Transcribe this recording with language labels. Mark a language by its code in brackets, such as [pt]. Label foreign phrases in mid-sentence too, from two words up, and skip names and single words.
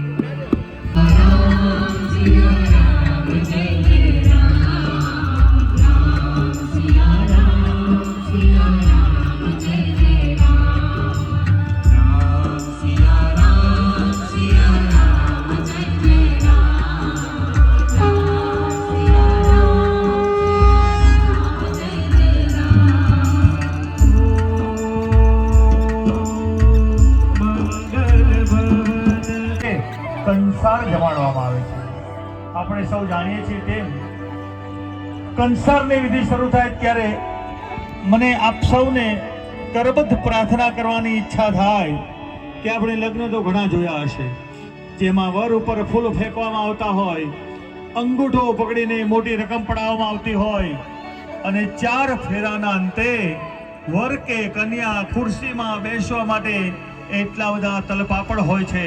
[hi] राम सिया राम जय जय राम, राम सिया राम सिया राम जय जय राम, राम सिया राम सिया राम जय जय राम, राम सिया राम जय जय राम. मंगल भवन [gu] કંસાર જમાડવામાં આવે છે. આપણે સૌ જાણીએ છીએ તેમ કંસારની વિધિ શરૂ થાય ત્યારે મને આપ સૌને કરબદ્ધ પ્રાર્થના કરવાની ઈચ્છા થાય કે આપણે લગ્ન તો ઘણા જોયા હશે, જેમાં વર ઉપર ફૂલ ફેંકવામાં આવતા હોય, અંગૂઠો પકડીને મોટી રકમ પડાવવામાં આવતી હોય અને 4 ફેરાના અંતે વર કે કન્યા ખુરશીમાં બેસવા માટે એટલા બધા તલપાપડ હોય છે.